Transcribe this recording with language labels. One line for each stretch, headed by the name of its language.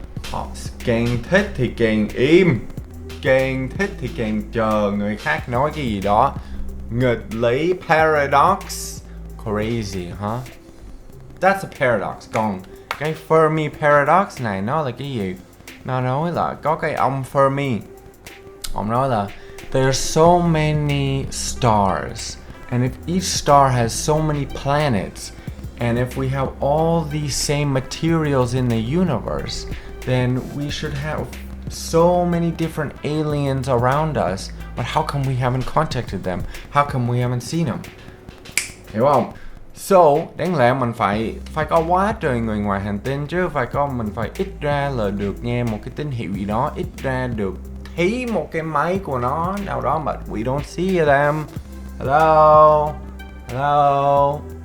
Vietnamese: Họ càng thích thì càng im, càng thích thì càng chờ người khác nói cái gì đó. Nghịch lý,
English: paradox. Crazy, huh? That's a paradox.
Vietnamese: Còn cái Fermi Paradox này nó là cái gì? Nó nói là có cái ông Fermi, ông nói là
English: there are so many stars, and if each star has so many planets, and if we have all these same materials in the universe, then we should have so many different aliens around us. But how come we haven't contacted them? How come we haven't seen them?
Vietnamese: Hiểu không? So, đáng lẽ mình phải có quá trời người ngoài hành tinh chứ, mình phải ít ra là được nghe một cái tín hiệu gì đó, ít ra được thấy một cái máy của nó nào đó,
English: but we don't see them. Hello? Hello?